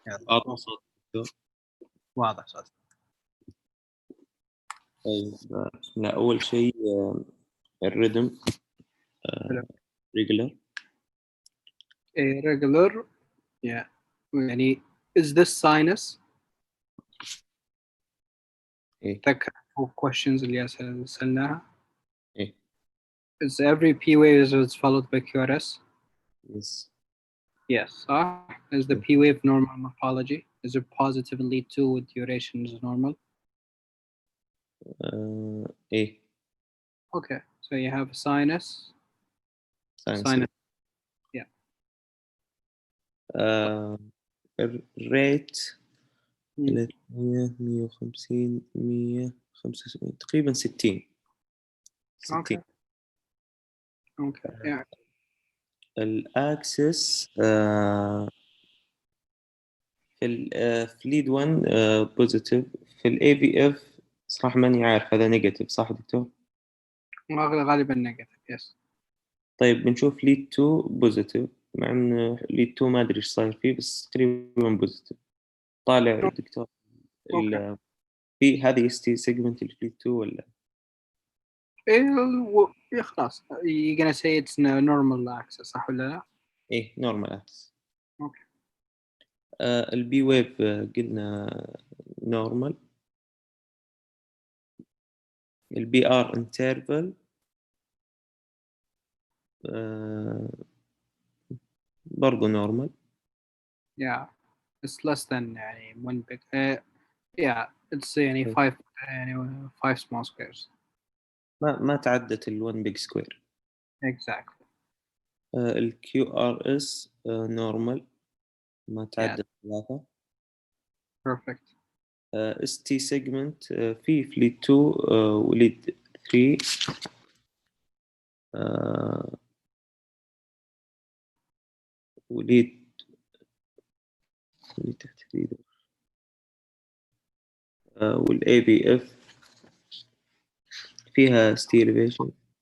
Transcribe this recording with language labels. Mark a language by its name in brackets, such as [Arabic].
[Arabic] أعطنا صوت دكتور. واضح صوت. طيب لا أول شيء الريدم ريجولار. [English] Regular. Yeah. يعني is this sinus? [Arabic] إيه. تذكر questions اللي سألناها. إيه. [English] Is every P wave is followed by QRS? Yes. Yes. Is the P wave normal morphology? Is it positive in lead 2 with duration is normal? [Arabic] إيه. [English] Okay. So you have sinus. Sinus Sinus. Yeah. الريت Mm. [Arabic] 300 150 175 تقريبا 60 [English] Okay. Okay. Yeah. [Arabic] الاكسس في ليد 1 بوزيتيف، في الاي بي اف صراحة ماني عارف هذا نيجاتيف صح دكتور؟ [English] غالبا negative. Yes. [Arabic] طيب بنشوف ليد 2 بوزيتيف، مع ان ليد 2 ما ادري ايش صاير فيه بس تقريبا بوزيتيف. طالع دكتور [English] Okay. [Arabic] في هذه اس تي سيجمنت اللي في ليد 2 ولا؟ إيه خلاص. [English] You're gonna say it's a normal access [Arabic] صح ولا لا؟ [English] ايه نورمال اكس. اوكي. البي ويف قلنا نورمال. البي ار انترفال برضو normal. Yeah. It's less than يعني one big. Yeah. It's يعني [Arabic] إيه. [English] 5 يعني 5 small squares. ما تعدت ال1 بيج سكوير. Exactly. الكيو ار اس نورمال، ما تعدت 3. Perfect. اس تي سيجمنت في ليد 2 وليد 3 وليد تحت ليد والاي بي اف فيها ستيليفيشن.